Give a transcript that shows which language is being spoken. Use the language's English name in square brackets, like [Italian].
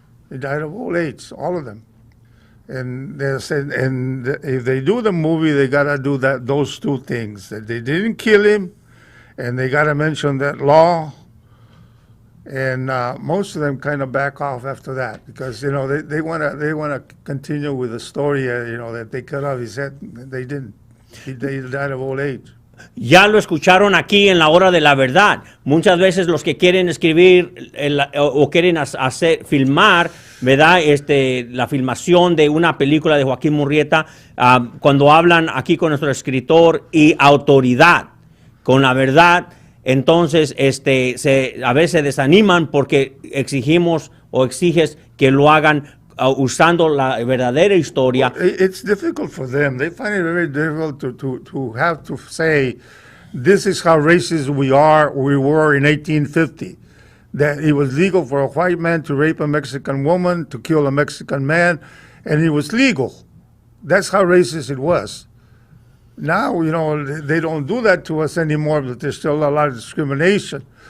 [English] He died of old age, all of them. And they said, if they do the movie, they gotta do those two things: that they didn't kill him, and they gotta mention that law. And most of them kind of back off after that because they want to continue with the story. That they cut off his head. They didn't. They died of old age. [Spanish] Ya lo escucharon aquí en la Hora de la Verdad. Muchas veces los que quieren escribir o quieren filmar, ¿verdad? La filmación de una película de Joaquín Murrieta, cuando hablan aquí con nuestro escritor y autoridad, con la verdad, entonces a veces se desaniman porque exigimos o exiges que lo hagan usando la verdadera historia. [English] It's difficult for them. They find it very difficult to have to say, this is how racist we were in 1850. That it was legal for a white man to rape a Mexican woman, to kill a Mexican man, and it was legal. That's how racist it was. Now, they don't do that to us anymore, but there's still a lot of discrimination.